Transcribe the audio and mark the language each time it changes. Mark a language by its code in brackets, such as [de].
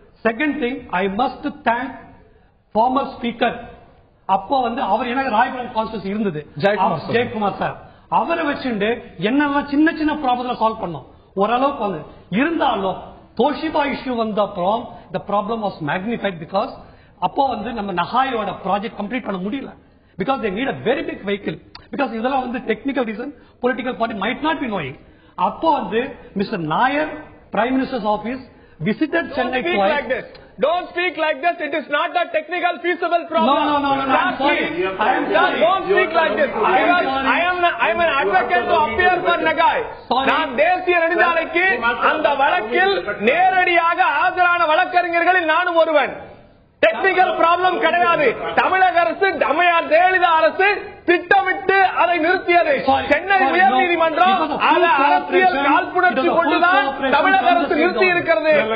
[en] Second thing, I must thank former speaker. [ta] அப்போ வந்து அவர் எனக்கு ராயபுரம் கான்ஸ்டிட்யூன்சி இருந்தது, ஜெயக்குமார் சார். அவரை வச்சுட்டு என்னெல்லாம் சின்ன சின்ன ப்ராப்ளம் சால்வ் பண்ணோம், ஓரளவுக்கு வந்து. இருந்தாலும் தோஷிபா இஷ்யூ வந்த அப்புறம் [en] the problem was magnified because [ta] அப்போ வந்து நம்ம நகாயோட ப்ராஜெக்ட் கம்ப்ளீட் பண்ண முடியல. [en] Because they need a very big vehicle. Because [ta] இதெல்லாம் வந்து [en] technical reason, political party might not be knowing. [ta] அப்போ வந்து [en] Mr. Nair, Prime Minister's office, visited Chennai twice. Don't speak like this. It is not a technical feasible problem. No. I'm sorry. Don't speak like this. I am an advocate to appear for Nagai. [ta] நான் தேசிய நெடுஞ்சாலைக்கு அந்த வழக்கில் நேரடியாக ஆஜரான வழக்கறிஞர்களில் நானும் ஒருவன். Technical problem கிடையாது. தமிழக அரசு, அம்மையார் ஜெயலலிதா அரசு திட்டமிட்டு அதை நிறுத்தியது. சென்னை உயர்நீதிமன்றம் அதை அரசியல் காழ்ப்புணர்ச்சி கொண்டுதான் தமிழக அரசு நிறுத்தி இருக்கிறது.